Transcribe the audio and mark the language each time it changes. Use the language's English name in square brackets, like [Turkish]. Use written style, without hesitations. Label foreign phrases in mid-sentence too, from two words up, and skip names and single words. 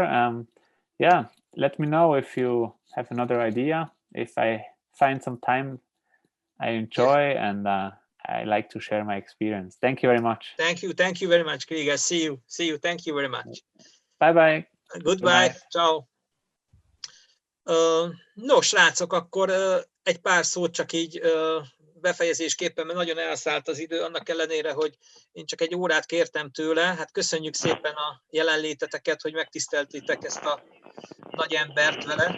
[English] Yeah, let me know if you have another idea. If I find some time I enjoy, and I like to share my experience. Thank you very much. Thank you very much, Chrigel. See you. Thank you very much. Bye. Goodbye. Ciao. No, [Hungarian] srácok, akkor egy pár szót csak így befejezésképpen, mert nagyon elszállt az idő, annak ellenére, hogy én csak egy órát kértem tőle. Hát köszönjük szépen a jelenléteteket, hogy megtiszteltétek ezt a nagy embert vele.